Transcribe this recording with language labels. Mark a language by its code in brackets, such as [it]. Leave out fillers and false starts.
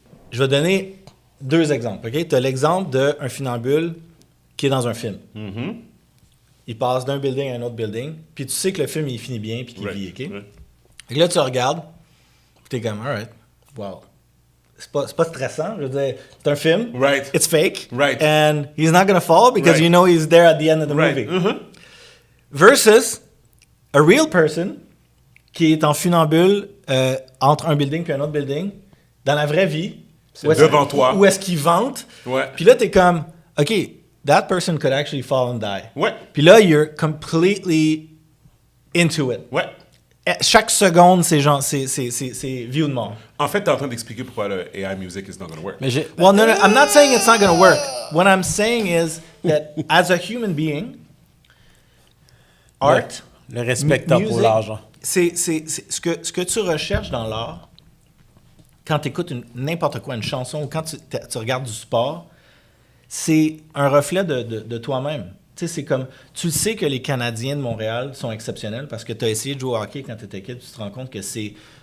[fr] Je vais donner deux exemples, OK? Tu as l'exemple d'un funambule qui est dans un film. Mhm. Il passe d'un building à un autre building, puis tu sais que le film, il finit bien, puis qu'il [en] Right. [fr] vit, OK? [en] Right. [fr] Et là, tu regardes, puis t'es comme, alright, wow. C'est pas stressant, je veux dire, c'est un film, [en] Right. it's fake, Right. and he's not gonna fall because Right. you know he's there at the end of the Right. movie. Mhm. Versus a real person [fr] qui est en funambule entre un building puis un autre building, dans la vraie vie, devant toi. où est-ce qu'il vante, Ouais. puis là, t'es comme, [en] OK, that person could actually fall and die. [fr] Ouais. Puis là, [en] you're completely into it. [fr] Ouais. Chaque seconde, c'est genre, c'est vie ou de mort. En fait, t'es en train d'expliquer pourquoi le AI [en] music is not going to work. [fr] Mais j'ai... [en] Well, no, I'm not saying it's not going to work. What I'm saying is that as a human being, art, [fr] Le respectable pour [en] music, [fr] l'argent. c'est ce que tu recherches dans l'art, quand tu écoutes n'importe quoi, une chanson, ou quand tu regardes du sport, c'est un reflet de toi-même. Tu sais, c'est comme, tu sais que les Canadiens de Montréal sont exceptionnels parce que tu as essayé de jouer au hockey quand tu étais kid, tu te rends compte que c'est...